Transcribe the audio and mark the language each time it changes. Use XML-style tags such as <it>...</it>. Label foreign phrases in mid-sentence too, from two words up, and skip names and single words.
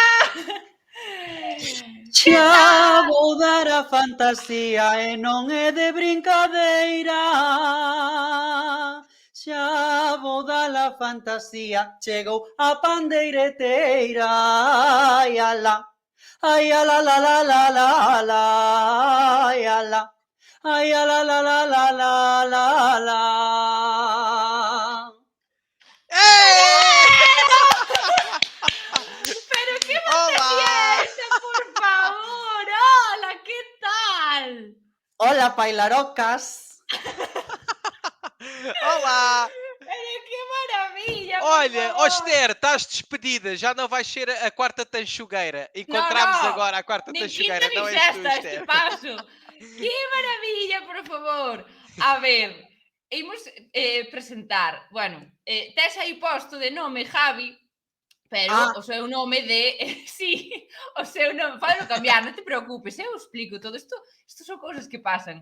<gl>Xa vou dar a fantasía e non é de brincadeira. Xa vou dar a fantasía, chegou a pandeireteira. Ai, alá, Ay, a la la la la la la, ay, a la. Ay, a la la la la la la la. ¡Eh!</gl> <es>Pero qué</es> <pt>Olá!</pt> <es>fiesta, por favor. Hola, ¿qué tal? Hola, Pailarocas.</es> <pt>Olá!</pt> <es>Pero qué maravilla, por</es> <pt>Olha, ó</pt> <es>favor.</es> <pt>Esther, estás despedida, já não vais ser a quarta tanchugueira.</pt> <es>No, Encontramos no,</es> <pt>agora a quarta</pt> <es>ni quinta tanchugueira, ni</es> <pt>não és tu,</pt> <es>sexta este Esther. paso. ¡Qué maravilla, por favor!</es> <gl>A ver, imos presentar, bueno, tes aí posto de nome Javi, pero Ah. o seu nome de... sí, o seu nome, podelo cambiar, non te preocupes, eu explico todo isto, isto son cousas que pasan.</gl>